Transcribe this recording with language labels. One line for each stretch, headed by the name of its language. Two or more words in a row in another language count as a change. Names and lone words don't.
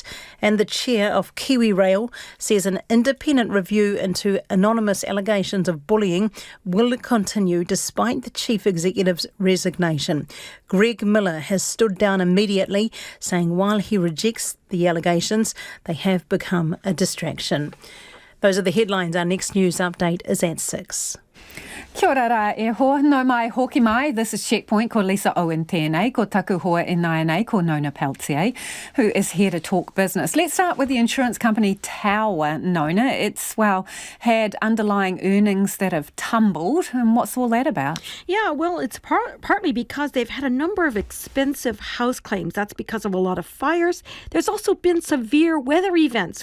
English: And the chair of Kiwi Rail says an independent review into anonymous allegations of bullying will continue despite the chief executive's resignation. Greg Miller has stood down immediately, saying while he rejects the allegations, they have become a distraction. Those are the headlines. Our next news update is at 6.
Māori: Kia ora rā e hoa, no mai hoki mai.
English: This is Checkpoint,
Māori: ko Lisa Owen tēnei, ko taku hoa e nai ko Nona Peltier,
English: who is here to talk business. Let's start with the insurance company Tower, Nona. It's, had underlying earnings that have tumbled. And what's all that about? Yeah, well, it's partly because they've had a number of expensive house claims. That's because of a lot of fires. There's also been severe weather events.